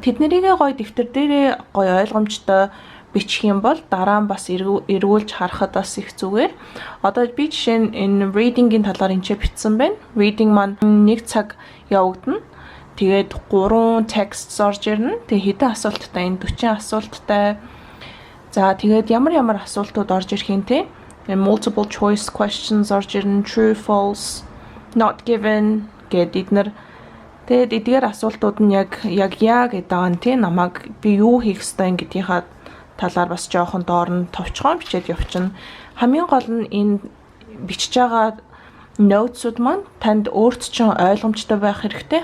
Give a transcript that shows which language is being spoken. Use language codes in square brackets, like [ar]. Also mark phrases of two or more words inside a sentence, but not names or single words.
[mn] Тэднэрийгээ гоё дэвтэр дээрээ гоё ойлгомжтой бичих юм бол дараа нь бас эргүүлж харахад бас их зүгээр. Одоо би жишээ нь энэ reading-ийн талаар энэ ч бичсэн байна. Reading маань 1 цаг явагдана. Тэгээд 3 text орж ирнэ. Тэгээд хэдэн асуулттай, энэ 40 асуулттай. За тэгээд ямар асуултууд орж ирэх юм те [en] multiple choice questions [mn] орж ирнэ, [en] true false, not given [mn] гэдэг эдгээр эдгээр асуултууд нь яг яа гэдэг байгаа нь те намайг би юу хийх ёстой гэдгийнхаа талаар бас жоохон доор нь товчхон бичээд явчихна. Хамгийн гол нь энэ бичиж байгаа notes-уд маань танд өөрт чинь ойлгомжтой байх хэрэгтэй.